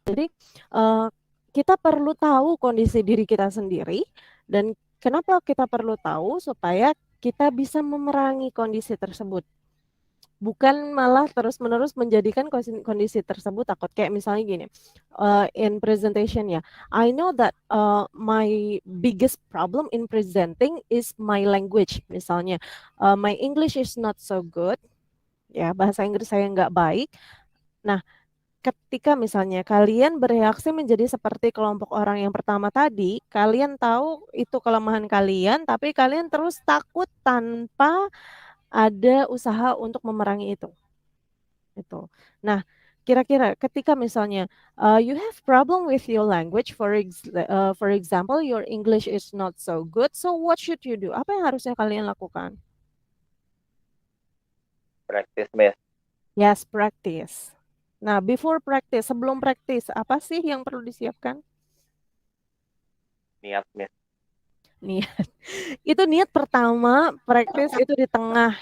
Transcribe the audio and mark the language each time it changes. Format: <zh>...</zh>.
<id>Jadi uh, kita perlu tahu kondisi diri kita sendiri dan kenapa kita perlu tahu supaya kita bisa memerangi kondisi tersebut. Bukan malah terus-menerus menjadikan kondisi tersebut takut. Kayak misalnya gini,</id> <en>in presentation ya, I know that my biggest problem in presenting is my language.</en> <id>Misalnya,</id> <en>my English is not so good,</en> <id>ya bahasa Inggris saya nggak baik. Nah, ketika misalnya kalian bereaksi menjadi seperti kelompok orang yang pertama tadi, kalian tahu itu kelemahan kalian, tapi kalian terus takut tanpa ada usaha untuk memerangi itu. Itu. Nah, kira-kira ketika misalnya</id> <en>you have problem with your language, for example, your English is not so good, so what should you do?</en> <id>Apa yang harusnya kalian lakukan?</id> <en>Practice, Miss. Yes, practice.</en> <id>Nah,</id> <en>before practice,</en> <id>sebelum practice, apa sih yang perlu disiapkan? Niat, Miss. Niat. Itu niat pertama, practice itu di tengah.</id>